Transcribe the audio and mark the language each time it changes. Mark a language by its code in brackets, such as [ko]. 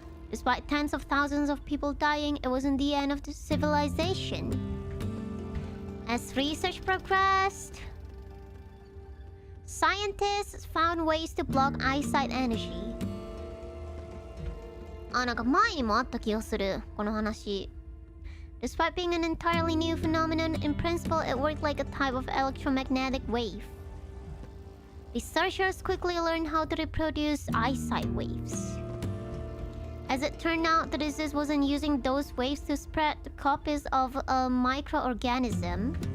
[en] Despite tens of thousands of people dying, it wasn't the end of the civilization. As research progressed, scientists found ways to block eyesight energy. [ja] なんか前にもあった気がする、この話。 [en] Despite being an entirely new phenomenon, in principle it worked like a type of electromagnetic wave. Researchers quickly learned how to reproduce eyesight waves. As it turned out, the disease wasn't using those waves to spread copies of a microorganism.